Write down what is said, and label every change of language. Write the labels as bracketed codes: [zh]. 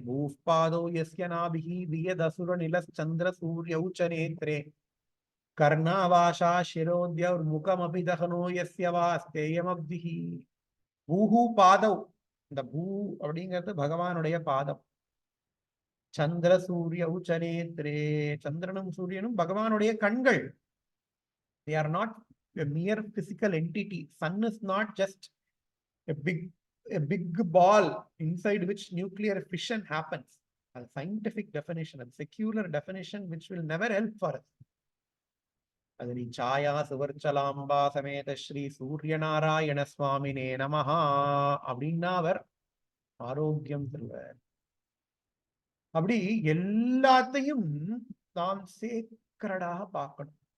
[sa] பூஸ்பாதோ யஸ்ய நாபிஹி வியதசுர நிலச்சந்திர சூரிய உச்சநேத்ரே கர்ணாவாஷா சிரோத்யர் முகமபி தகனோ யஸ்ய வாஸ்தேயமப்திஹி. பூஹு பாதவ், [ta] இந்த பூ அப்படிங்கிறது பகவானுடைய பாதம். [sa] சந்திர சூரிய உச்சநேத்ரே, [ta] சந்திரனும் சூரியனும் பகவானுடைய கண்கள். [en] They are not a mere physical entity. Sun is not just a big ball inside which nuclear fission happens. A scientific definition, a secular definition which will never help for us. [sa] அதனி சாயா சுவர்ச்சலாம்பா சமேத ஸ்ரீ சூரிய நாராயண சுவாமினே நமஹா [ta] அப்படின்னா அவர் ஆரோக்கியம் தருவார். அப்படி எல்லாத்தையும் நாம் சேக்ரடாக பார்க்கணும்.